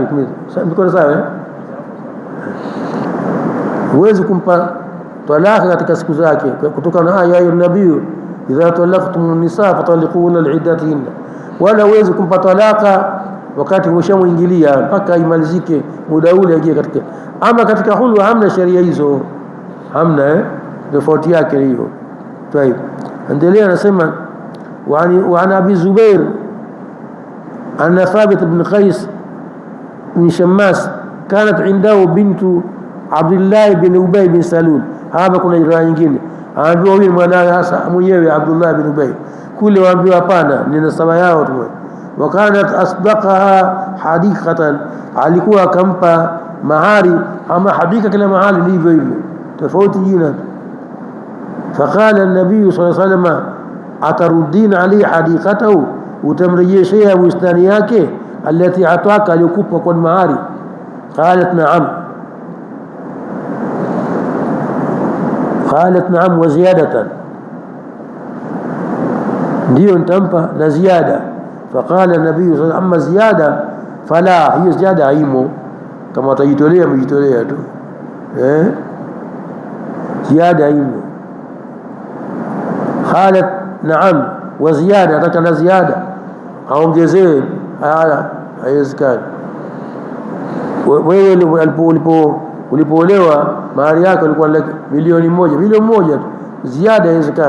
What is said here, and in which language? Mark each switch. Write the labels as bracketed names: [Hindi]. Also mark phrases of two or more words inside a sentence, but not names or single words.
[Swahili] Mko sawa huwezi kumpa talaka katika siku zake kutokana na aya ya nabii [Arabic] إذا طلقتم النساء فطلقوهن لعدتهن, [Swahili] wala huwezi kumpa talaka wakati umeshamuingilia mpaka imalizike muda ule aje katika. Ama katika hulu hamna sheria hizo, hamna tofauti yake hiyo. [Arabic] Tayeb, [Swahili] endelea, anasema [Arabic] وعن أبي الزبير أن ثابت بن قيس من شماس كانت عنده بنت عبد الله بن أبي بن سلول. [Swahili] Hapa kuna riwaya nyingine anaambiwa huyu mwanae hasa mwenyewe Abdullah bin Ubay, kule waambiwa hapana, ni nasaba yao tu. [Arabic] وكانت أصدقها حديقة, [Swahili] alikuwa akampa mahari ama hadika, kila mahali ni hivyo hivyo tofauti jina. [Arabic] فقال النبي صلى الله عليه وسلم أتردين عليه حديقته, [Swahili] utamrejeshea bustani yake [Arabic] alati [Swahili] ataka, alikupa kwa mahari. [Arabic] قالت نعم قالت نعم وزيادة, [Swahili] ndio nitampa na ziada. [Arabic] فقال النبي صلى الله عليه وسلم أما الزيادة فلا, [Swahili] hiyo ziada haimo, kama utajitolea mjitolea tu ziada haimo. [Arabic] قالت نعم وزيادة, [Swahili] ataka na ziada aongezewe, haiwezekani. Wewe ulipoolewa mahari yako ilikuwa milioni moja tu, ziada haiwezekani.